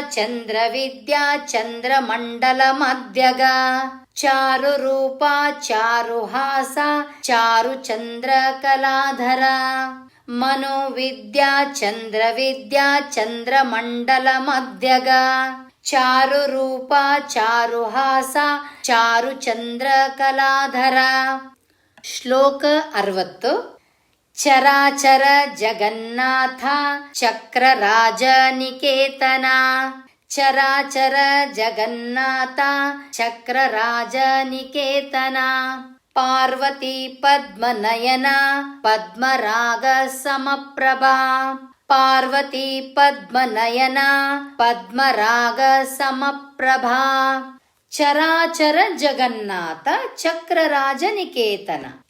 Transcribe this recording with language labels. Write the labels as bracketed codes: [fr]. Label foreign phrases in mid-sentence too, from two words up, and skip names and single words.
[sa] ಚಂದ್ರ ವಿದ್ಯಾ ಚಂದ್ರ ಮಂಡಲ ಮಧ್ಯಗ ಚಾರು ರೂಪ ಚಾರು ಹಾಸ ಚಾರು ಚಂದ್ರ ಕಲಾಧರ ಮನೋವಿದ್ಯಾ ಚಂದ್ರ ವಿದ್ಯಾ ಚಂದ್ರ ಮಂಡಲ ಮಧ್ಯಗ ಚಾರು ರೂಪ ಚಾರು ಹಾಸ ಚಾರು ಚಂದ್ರ ಕಲಾಧರ. [kn] ಶ್ಲೋಕ 60. [sa] ಚರಾಚರ ಜಗನ್ನಾಥ ಚಕ್ರರಾಜ ನಿಕೇತನ ಚರಾಚರ ಜಗನ್ನಾಥ ಚಕ್ರರಾಜ ನಿಕೇತನ ಪಾರ್ವತಿ ಪದ್ಮನಯನ ಪದ್ಮರಾಗ ಸಮಪ್ರಭಾ ಪಾರ್ವತಿ ಪದ್ಮನಯನ ಪದ್ಮರಾಗ ಸಮಪ್ರಭಾ ಚರಾಚರ ಜಗನ್ನಾಥ ಚಕ್ರರಾಜ ನಿಕೇತನ